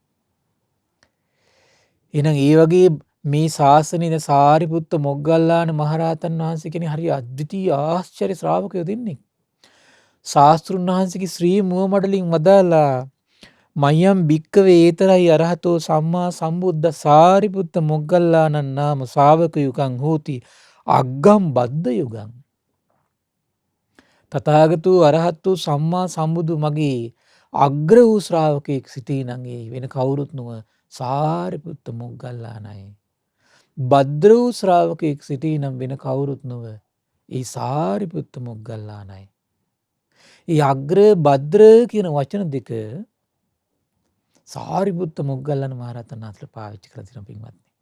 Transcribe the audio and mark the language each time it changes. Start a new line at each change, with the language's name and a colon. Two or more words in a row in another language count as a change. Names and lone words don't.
Sinhala: එහෙනම් ඒ වගේ මේ ශාසනයේ සාරිපුත්ත මොග්ගල්ලාන මහරහතන් වහන්සේ කෙනෙක් හරි අද්විතීය ආශ්චර්ය ශ්‍රාවකයෝ දෙන්නේ. ශාස්ත්‍රුන් වහන්සේගේ ශ්‍රී මුව මඩලින් වදාලා
Pali: මයම් භික්කවේ ඒතරයි අරහතෝ සම්මා සම්බුද්ධ සාරිපුත්ත මොග්ගල්ලානන් නාම ශාවක යුගං හෝති අග්ගම් බද්ද යුගං.
Sinhala: තථාගතෝ අරහතෝ සම්මා සම්බුදු මගේ අග්‍ර වූ ශ්‍රාවකෙක් සිටී නම් ඒ වෙන කවුරුත් නොව සාරිපුත්ත මොග්ගල්ලානයි. භද්‍ර වූ ශ්‍රාවකයෙක් සිටී නම් වෙන කවුරුත් නොව ඒ සාරිපුත්ත මොග්ගල්ලානයි. ඒ අග්‍ර භද්‍ර කියන වචන දෙක සාරිපුත්ත මොග්ගල්ලාන මහරහතන් වහන්සේ පාවිච්චි කරලා තියෙන පින්වත්නි.